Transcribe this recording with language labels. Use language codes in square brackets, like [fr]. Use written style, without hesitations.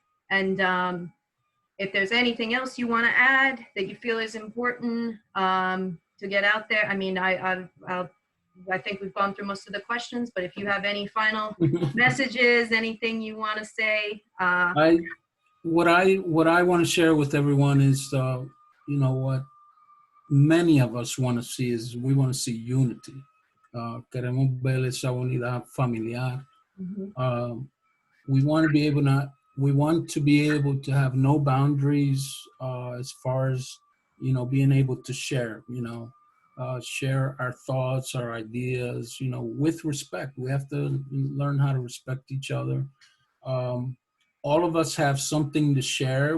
[en] If there's anything else you want to add that you feel is important to get out there, I mean, I think we've gone through most of the questions, but if you have any final messages, anything you want to say. What I want to share with everyone is, what many of us want to see is we want to see unity. [es] Queremos ver esa unidad familiar. [en] We want to be able to have no boundaries as far as, being able to share, share our thoughts, our ideas, with respect. We have to learn how to respect each other. All of us have something to share.